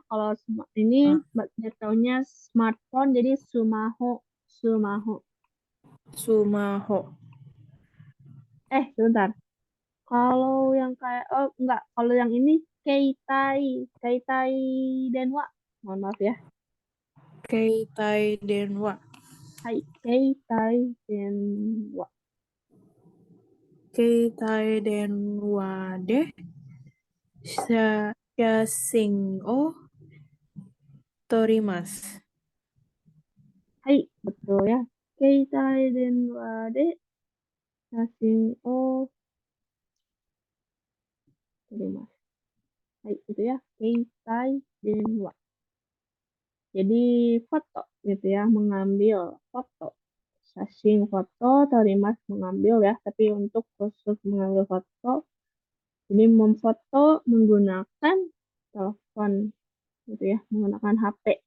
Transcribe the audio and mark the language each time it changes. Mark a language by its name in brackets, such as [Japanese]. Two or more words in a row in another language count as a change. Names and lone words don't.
[Indonesian] Kalau ini jatuhnya smartphone jadi Sumaho. Sumaho. Sumaho. Sebentar. Kalau yang kayak enggak, kalau yang ini [Japanese] 携帯、携帯電話. [Indonesian] Mohon maaf ya. [Japanese] 携帯電話. はい、携帯電話. 携帯電話で写真を撮ります. Hai, [Indonesian] betul ya. [Japanese] 携帯電話で写真を撮ります. Hai, [Indonesian] itu ya. [Japanese] 携帯電話. [Indonesian] Jadi foto gitu ya, mengambil foto. Sashing foto, terimas mengambil ya. Tapi untuk khusus mengambil foto, ini memfoto menggunakan telepon gitu ya, menggunakan HP.